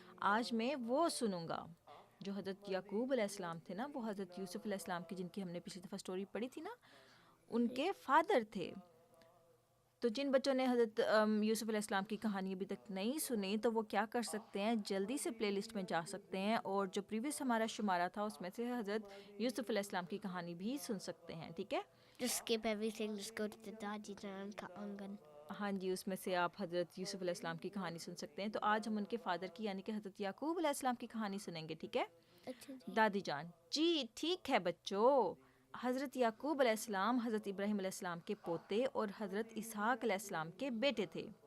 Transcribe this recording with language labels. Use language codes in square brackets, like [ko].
[ur] آج میں وہ سنوں گا. جو حضرت یعقوب علیہ السلام تھے نا، وہ حضرت یوسف علیہ السلام کی، جن کی ہم نے پچھلی دفعہ سٹوری پڑھی تھی نا، ان کے فادر تھے. تو جن بچوں نے حضرت یوسف علیہ السلام کی کہانی ابھی تک نہیں سنی تو وہ کیا کر سکتے ہیں، جلدی سے پلے لسٹ میں جا سکتے ہیں اور جو پریویس ہمارا شمارہ تھا اس میں سے حضرت یوسف علیہ السلام کی کہانی بھی سن سکتے ہیں. ٹھیک ہے. [en] Just skip everything, just go to the دادی جان کا آنگن. [ur] ہاں جی، اس میں سے آپ حضرت یوسف علیہ السلام کی کہانی سن سکتے ہیں. تو آج ہم ان کے فادر کی یعنی کہ حضرت یعقوب علیہ السلام کی کہانی سنیں گے. ٹھیک ہے. اچھا جی. دادی جان: جی ٹھیک ہے بچوں. حضرت یعقوب علیہ السلام حضرت ابراہیم علیہ السلام کے پوتے اور حضرت اسحاق علیہ السلام کے بیٹے تھے.